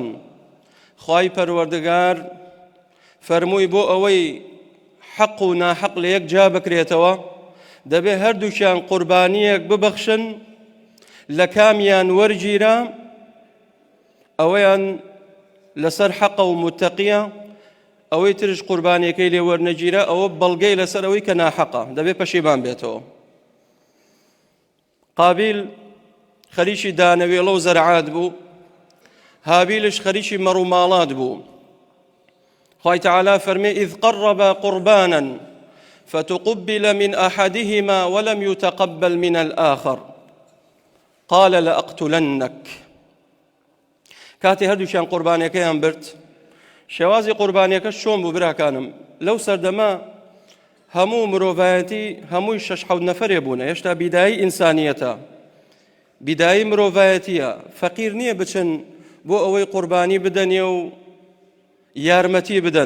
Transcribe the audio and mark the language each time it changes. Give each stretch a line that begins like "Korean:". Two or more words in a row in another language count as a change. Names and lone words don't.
Central Kurdish: خوای پەروەردگار فەرمووی بۆ ئەوەی حەق و ناحەق لە یەک جا بکرێتەوە، دەبێ هەردووکیان قوربانیەک ببەخشن، لە کامیان وەرگیرە ئەوەیان لەسەر حەقە و متەقیە، ئەوەی ترش قوربانیەکەی لێ وەرنەگیرە ئەوە بەڵگەی لەسەر ئەوەی کە ناحەقە، دەبێ پەشیمان بێتەوە. قابیل خەریکی دانەوێڵە و زەرعات بوو، هابیلش خەریکی مەڕووماڵات بوو. خوای تەعالا فەرمێ
Arabic: إذ قربا قربانا فتقبل من أحدهما ولم يتقبل من الآخر قال لأقتلنك.
Central Kurdish: کاتی هەردووشیان قوربانیەکەیان برد، شێوازی قوربانیەکە چۆن بوو براکانم؟ لەو سەردەما هەموو مرۆڤایەتی هەمووی 6-7 نەفەرێ بوونە، هێشتا بیدایی ئینسانیەتە، بیدایی مرۆڤایەتیە، فەقیر نییە بچن بۆ ئەوەی قوربانی بدەنێ و یارمەتی بدەن.